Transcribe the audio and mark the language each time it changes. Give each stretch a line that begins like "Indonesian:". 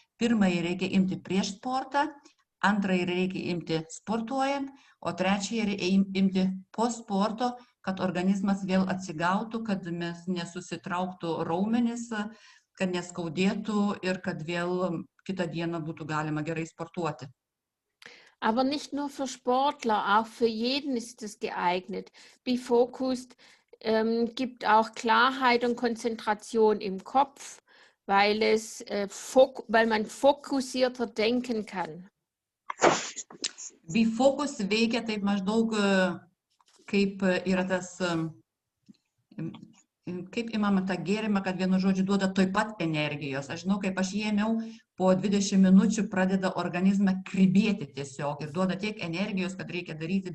Lithuanian: Pirmąjį reikia imti prieš sportą, antrąjį reikia imti sportuojant, o trečiąjį reikia imti po sporto, kad organizmas vėl atsigautų, kad mes nesusitrauktų raumenis, kad neskaudėtų ir kad vėl kitą dieną būtų galima gerai sportuoti.
German: Aber nicht nur für Sportler, auch für jeden ist es geeignet. B-Focused gibt auch Klarheit und Konzentration im Kopf, weil man fokussierter denken kann.
Lithuanian: B-Focus veikia taip maždaug kaip yra tas, kaip imama tą gėrimą, kad vienu žodžiu duoda toj pat energijos. Aš žinau, kaip aš jį ėmiau, po 20 minučių pradeda organizmą kribėti tiesiog ir duoda tiek energijos, kad reikia daryti.